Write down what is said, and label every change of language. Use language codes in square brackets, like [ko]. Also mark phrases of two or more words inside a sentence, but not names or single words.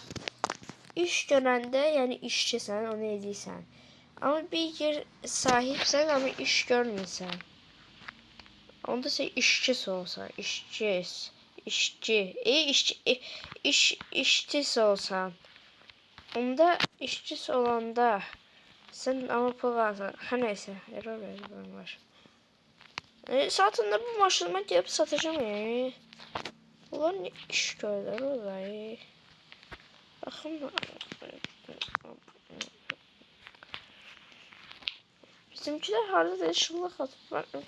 [az] İş görəndə, yəni işçisən, onu edirsən. Amma bir yer sahibsən, amma iş görmürsən. Onda sən işçisi olsan. İşçisi olsan. Onda işçisi olanda sen ama pul alsan. [tr] Her neyse. Error verdi benim başım. Satında bu maşınıma gelip satacağım ya. Ulan ne iş gördüler orada. Bakın. Bizimkiler harda da şıllık atıp.